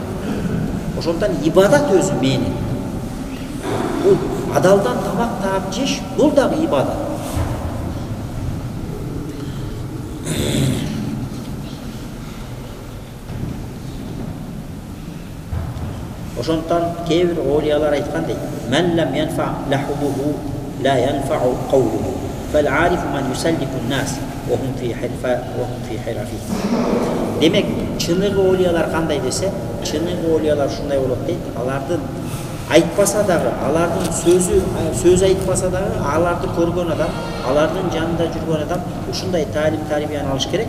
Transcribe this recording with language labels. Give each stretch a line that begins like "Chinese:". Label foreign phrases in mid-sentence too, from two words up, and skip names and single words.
Kyrgyz: Ошондуктан ибадат өзү мээнет. Бул адалдан тамак таап жеш, бул дагы ибадат. Ошондуктан кейбир олиялар айткандай,
Arabic: "من لم ينفعه لحظه لا ينفع قوله. فالعارف من يسالف الناس وهم في حرفة."
Kyrgyz: Демек, чыныгы олиялар кандай десе, чыныгы олиялар ушундай болот дейт. Алардын айтпаса дагы, алардын сөз айтпаса дагы, аларды көргөн адам, алардын жанында жүргөн адам ушундай талим тарбияны алыш керек.